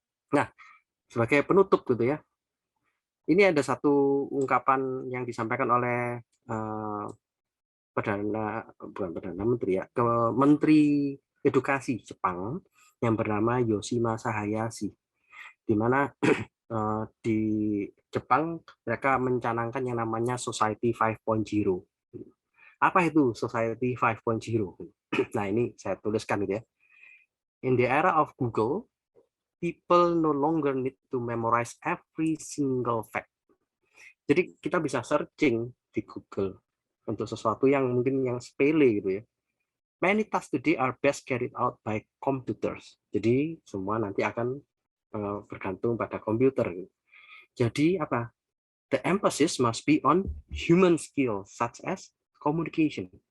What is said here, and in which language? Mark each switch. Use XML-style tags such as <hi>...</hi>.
<id>Nah, sebagai penutup gitu ya, ini ada satu ungkapan yang disampaikan oleh Perdana Menteri ya, ke Menteri Edukasi Jepang yang bernama Yoshimasa Hayashi, di mana di Jepang mereka mencanangkan yang namanya Society 5.0. Apa itu Society 5.0? Nah, ini saya tuliskan gitu ya.</id> <en>In the era of Google, people no longer need to memorize every single fact.</en> <id>Jadi kita bisa searching di Google untuk sesuatu yang mungkin yang sepele gitu ya.</id> <en>Many tasks today are best carried out by computers.</en> <id>Jadi semua nanti akan bergantung pada komputer. Jadi apa?</id> <en>The emphasis must be on human skills such as communication.</en>